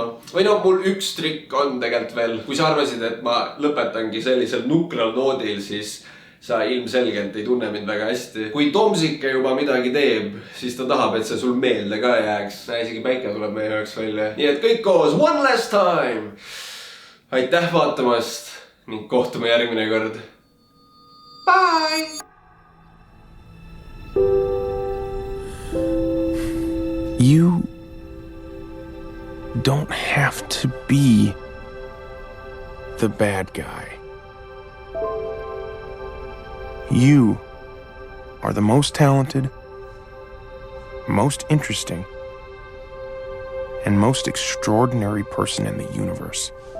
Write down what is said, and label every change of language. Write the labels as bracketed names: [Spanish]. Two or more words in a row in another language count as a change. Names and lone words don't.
[Estonian] Või no, mul üks trikk on tegelikult veel. Kui sa arvasid, et ma lõpetangi sellisel nukral noodil, siis sa ilmselgelt ei tunne mind väga hästi. Kui Tomsike juba midagi teeb, siis ta tahab, et see sul meelde ka jääks. Isegi päike tuleb meie jaoks välja. Nii et kõik koos, [English] one last time! [Estonian] Aitäh vaatamast ning kohtume järgmine kord. [English] Bye! You don't have to be the bad guy. You are the most talented, most interesting, and most extraordinary person in the universe.